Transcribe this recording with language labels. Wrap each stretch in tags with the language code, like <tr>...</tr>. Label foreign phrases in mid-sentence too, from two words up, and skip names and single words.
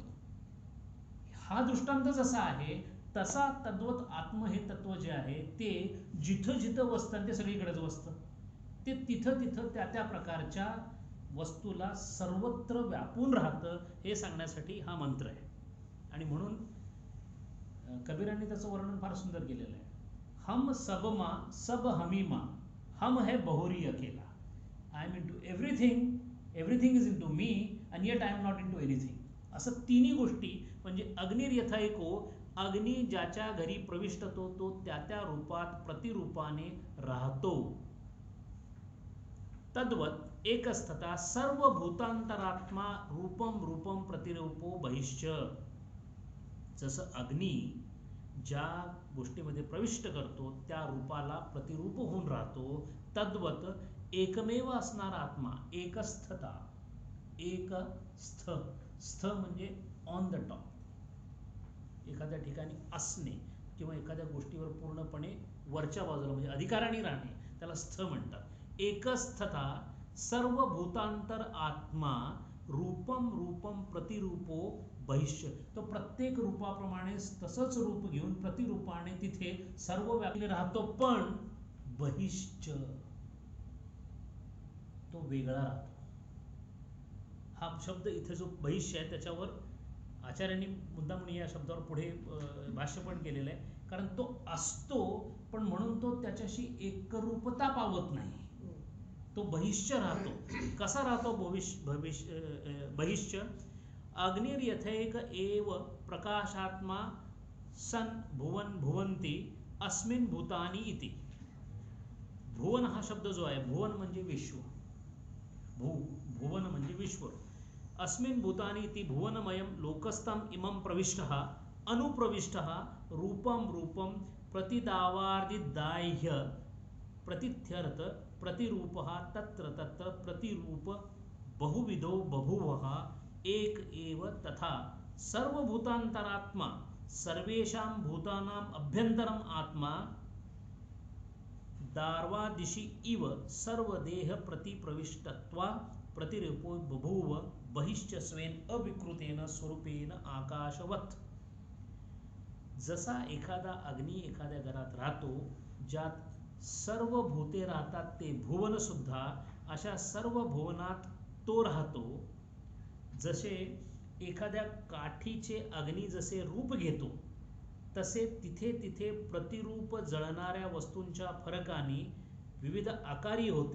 <mr>हा दृष्टांत जसा आहे तसा तद्वत आत्म हे तत्व जे आहे ते जिथं जिथं वसतं ते सगळीकडेच वसतं, ते तिथं तिथं त्या त्या प्रकारच्या वस्तूला सर्वत्र व्यापून राहतं हे सांगण्यासाठी हा मंत्र आहे. आणि म्हणून कबीरांनी त्याचं वर्णन फार सुंदर केलेलं आहे.</mr> <hi>हम सबमा सब हमीमा, हम है बहुरी अकेला.</hi> <en>I am into everything, everything is into me and yet I am not into anything.</en> <mr>असं तिन्ही गोष्टी म्हणजे अग्निर्यथैको, अग्नी ज्याच्या घरी प्रविष्ट तो त्या त्या रूपात प्रतिरूपाने राहतो.</mr> <sa>तद्वत एकस्थता सर्व भूतांतरात्मा रूपम रूपम प्रतिरूपो बहिश्च.</sa> <mr>जसं अग्नी ज्या गोष्टीमध्ये प्रविष्ट करतो त्या रूपाला प्रतिरूप होऊन राहतो, तद्वत एकमेव असणारा आत्मा एकस्थता, एक स्थ, स्थ म्हणजे</mr> <en>on the top,</en> <mr>एखाद्या ठिकाणी असणे किंवा एखाद्या गोष्टीवर पूर्णपणे वरच्या बाजूला म्हणजे अधिकाराने राहणे, त्याला स्थ म्हणतात.</mr> <sa>एकस्थता सर्व भूतांतर आत्मा रूपम रूपम प्रतिरूपो बहिष्य.</sa> <mr>तो प्रत्येक रूपाप्रमाणे तसंच रूप घेऊन प्रतिरूपाने तिथे सर्व व्यापी राहतो, पण बहिश्च तो वेगळा राहतो. हा शब्द इथे जो बहिष्य आहे त्याच्यावर आचार्यांनी मुद्दामून या शब्दावर पुढे भाष्य पण केलेलं आहे, कारण तो असतो पण म्हणून तो त्याच्याशी एकरूपता पावत नाही, तो बहिष्य राहतो. कसा राहतो बहिष्य?</mr> <sa>अग्निर्यथैक एव प्रकाशात्मा सन भुवन भुवन्ति अस्मिन् भूतानि इति.</sa> <mr>भुवन हा शब्द जो आहे, भुवन म्हणजे विश्व, भुवन म्हणजे विश्व.</mr> <sa>अस्मिन् भूतानि इति भुवनमयं लोकस्थम् इमं प्रविष्टः अनुप्रविष्टः रूपं रूपं प्रतिदावार्दिदाह्य प्रतिथ्यर्थ प्रतिरूपः तत्र तत्र प्रतिरूप बहुविधो बभूवः एक एव तथा सर्वभूतान्तरात्मा सर्वेषां भूतानाम् अभ्यन्तरम् आत्मा दार्वादिशि इव सर्वदेह प्रतिप्रविष्टत्वा प्रतिरूपो बभूव बहिश्च स्वेन अविकृतेन स्वरूपेन आकाशवत्.</sa> <mr>जसा एखादा अग्नी एखाद्या घरात राहतो, ज्यात सर्व भूते राहतात ते भुवन सुद्धा, अशा सर्व भुवनात तो राहतो. जसे एखाद्या काठीचे अग्नी जसे रूप घेतो, तसे तिथे तिथे प्रतिरूप जळणाऱ्या वस्तूंच्या फरकाने विविध आकारी होते.</mr>